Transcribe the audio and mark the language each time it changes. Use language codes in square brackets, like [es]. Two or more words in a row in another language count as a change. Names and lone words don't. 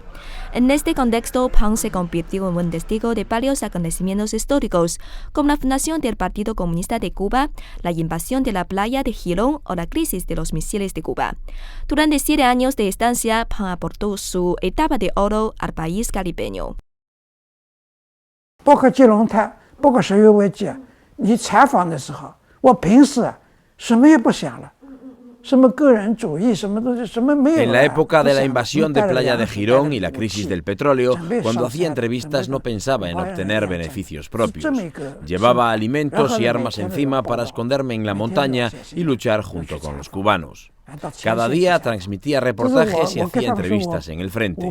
[es] En este contexto, Pang se convirtió en un testigo de varios acontecimientos históricos, como la fundación del Partido Comunista de Cuba, la invasión de la playa de Girón o la crisis de los misiles de Cuba. Durante 7 años de estancia, Pang aportó su etapa de oro al país caribeño. [zh] 包括基隆台，包括十月危机，你采访的时候，我平时什么也不想了，什么个人主义，什么东西，什么没有。 [es] En la época de la invasión de Playa de Girón y la crisis del petróleo, cuando hacía entrevistas no pensaba en obtener beneficios propios. Llevaba alimentos y armas encima para esconderme en la montaña y luchar junto con los cubanos. Cada día transmitía reportajes y hacía entrevistas en el frente.